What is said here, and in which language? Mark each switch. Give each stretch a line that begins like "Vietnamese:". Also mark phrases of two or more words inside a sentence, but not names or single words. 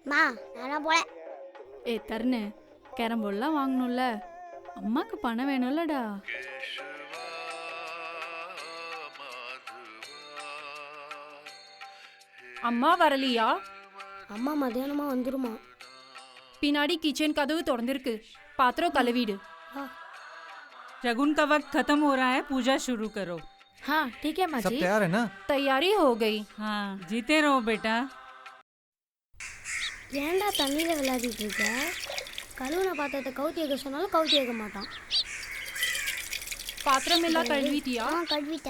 Tamil: தருணு கேரம் போர்டெலாம் வாங்கணும்ல, அம்மாவுக்கு பணம் வேணும்லடா. அம்மா வரலையா? அம்மா மத்தியானமா வந்துருமா? பின்னாடி கிச்சன் கதவு திறந்திருக்கு, பாத்திரம் கழுவிடு.
Hindi: शगुन का वक्त खत्म हो रहा है, पूजा शुरू करो। हाँ ठीक है माँ जी, सब तैयार है ना? तैयारी हो गई। हाँ जीते रहो बेटा।
Tamil: ஏன்டா தண்ணியில் விளையாடிட்டு இருக்க? கழுவுன பாத்திரத்தை கவுத்தி வைக்க சொன்னாலும் கவுத்தி வைக்க மாட்டான். பாத்திரம் எல்லாம் கழுவிட்டியா? கழுவிட்டேன்.